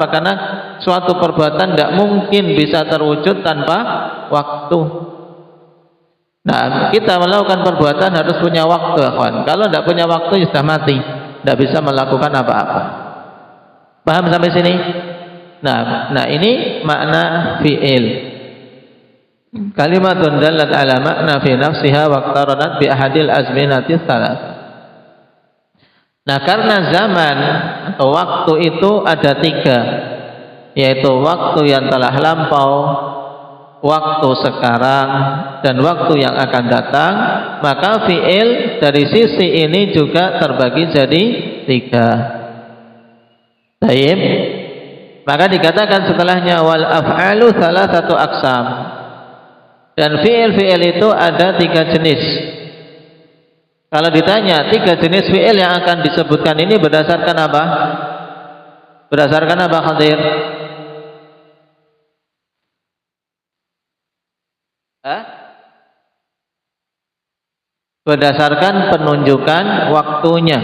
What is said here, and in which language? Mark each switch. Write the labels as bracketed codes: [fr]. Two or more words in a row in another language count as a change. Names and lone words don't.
[id] Karena suatu perbuatan tidak mungkin bisa terwujud tanpa waktu. Nah, kita melakukan perbuatan harus punya waktu, kawan. Kalau tidak punya waktu, sudah mati, tidak bisa melakukan apa-apa. Paham sampai sini? Nah, ini makna fi'il. [ar] كلمة دلت على معنى في نفسها واقترنت بأحد الأزمنة الثلاثة. [id] Nah, karena zaman atau waktu itu ada 3, yaitu waktu yang telah lampau, waktu sekarang, dan waktu yang akan datang, maka fi'il dari sisi ini juga terbagi jadi 3. Baik. Maka dikatakan setelahnya [ar] والأفعال ثلاثة أقسام. [id] Dan fi'il itu ada 3 jenis. Kalau ditanya 3 jenis fi'il yang akan disebutkan ini berdasarkan apa? Berdasarkan apa, Khadir? Berdasarkan penunjukan waktunya.